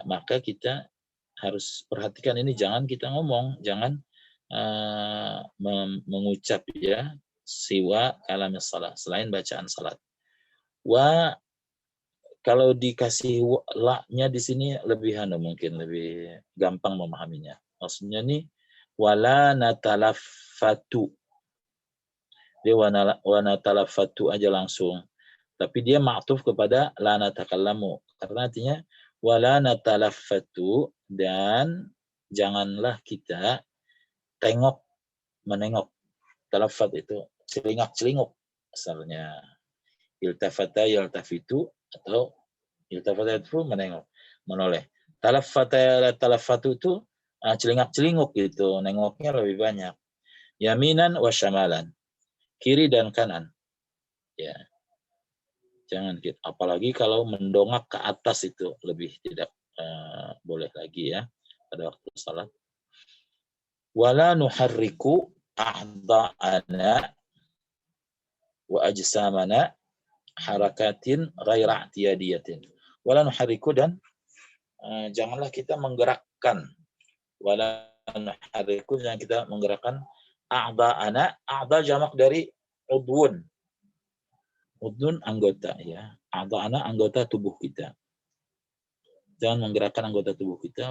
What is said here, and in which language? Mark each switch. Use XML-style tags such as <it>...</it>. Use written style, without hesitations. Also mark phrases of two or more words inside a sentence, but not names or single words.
<id>Maka kita harus perhatikan ini, jangan kita ngomong, jangan mengucap ya,</id> <ar>سوى كلام الصلاة,</ar> <id>selain bacaan salat. Wa, kalau dikasih la-nya di sini lebih mungkin lebih gampang memahaminya. Maksudnya nih,</id> <ar>ولا نتلفت.</ar> <id>Dia</id> <ar>ونتلفت</ar> <id>aja langsung. Tapi dia ma'tuf kepada</id> <ar>لا نتكلم.</ar> <id>Karena artinya</id> <ar>ولا نتلفت,</ar> <id>dan janganlah kita menengok. Talaffat itu celingak-celinguk. Asalnya</id> <ar>التفت يلتفت,</ar> <id>atau iltafata itu menengok, menoleh. Talaffatu itu celingak-celinguk gitu, nengoknya lebih banyak.</id> <ar>يمينا وشمالا,</ar> <id>kiri dan kanan. Ya. Jangan gitu. Apalagi kalau mendongak ke atas itu lebih tidak boleh lagi ya pada waktu salat.</id> <ar>ولا نحرك أعضاءنا وأجسامنا حركة غير اعتيادية. ولا نحرك,</ar> <id>dan janganlah kita menggerakkan.</id> <ar>ولا نحرك,</ar> <id>jangan kita menggerakkan a'da'ana. A'da jamak dari udwun. Udwun anggota ya. A'da'ana anggota tubuh kita. Jangan menggerakkan anggota tubuh kita.</id>